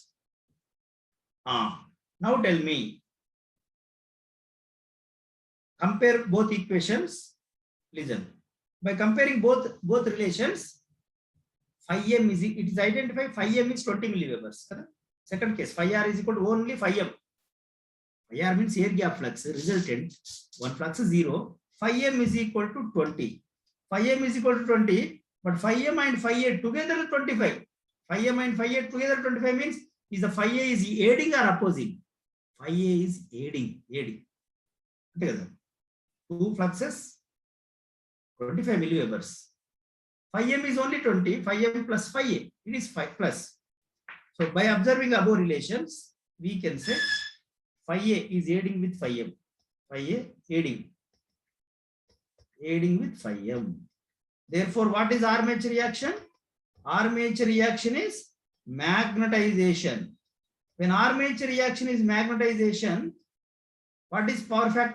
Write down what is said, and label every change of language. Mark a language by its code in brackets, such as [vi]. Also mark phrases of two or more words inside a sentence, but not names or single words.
[en] Now tell me. Compare both equations. Listen. By comparing both relations, phi M is, it is identified phi M is 20 milliwebers. Second case, phi R is equal to only phi M. Phi R means air gap flux resultant. One flux is 0. Phi M is equal to 20. Phi M is equal to 20, but phi M and phi A together 25. Phi M and phi A together 25 means is the phi A is aiding or opposing? Phi A is aiding. Together. Two fluxes, 25 milliwebers. Phi M is only 20, phi M plus phi A. It is 5 plus. So by observing above relations, we can say phi A is aiding with phi M. Phi A aiding with phi M. Therefore, what is armature reaction? Armature reaction is magnetization. When armature reaction is magnetization, what is power factor?